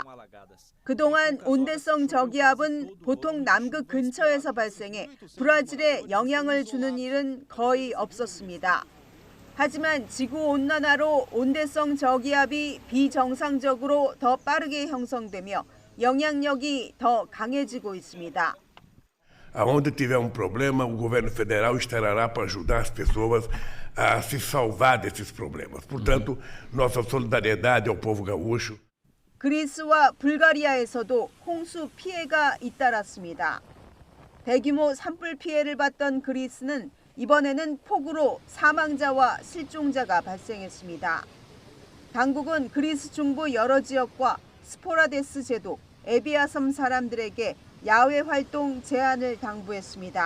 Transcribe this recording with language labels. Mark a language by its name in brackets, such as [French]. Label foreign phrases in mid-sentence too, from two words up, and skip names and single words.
[Korean] 그동안 온대성 저기압은 보통 남극 근처에서 발생해 브라질에 영향을 주는 일은 거의 없었습니다. 하지만 지구온난화로 온대성 저기압이 비정상적으로 더 빠르게 형성되며 영향력이 더 강해지고 있습니다. [Portuguese] Aonde tiver problema, o governo federal estará lá para ajudar as pessoas a se salvar desses problemas. Portanto, nossa solidariedade ao povo gaúcho. [Korean] 그리스와 불가리아에서도 홍수 피해가 잇따랐습니다. 대규모 산불 피해를 봤던 그리스는 이번에는 폭우로 사망자와 실종자가 발생했습니다. 당국은 그리스 중부 여러 지역과 스포라데스 제도, 에비아 섬 사람들에게 야외 활동 제한을 당부했습니다.